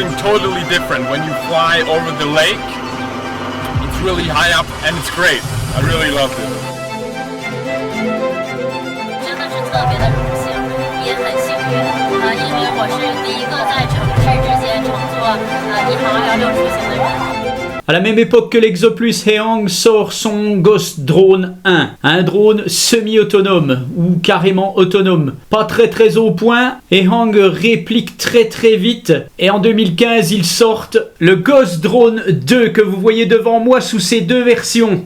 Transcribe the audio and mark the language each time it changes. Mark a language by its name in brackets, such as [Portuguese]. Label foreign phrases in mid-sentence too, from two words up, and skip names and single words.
[English] totally different when you fly over the lake. It's really high up and it's great. I really loved it. [Chinese] 真的是特别的荣幸，也很幸运因为我是第一个在城市之间乘坐一航216出行的人。 [French] À la même époque que l'Exoplus, Haehang sort son Ghost Drone 1, un drone semi-autonome ou carrément autonome. Pas très au point, Haehang réplique très vite et en 2015 ils sortent le Ghost Drone 2 que vous voyez devant moi sous ces deux versions.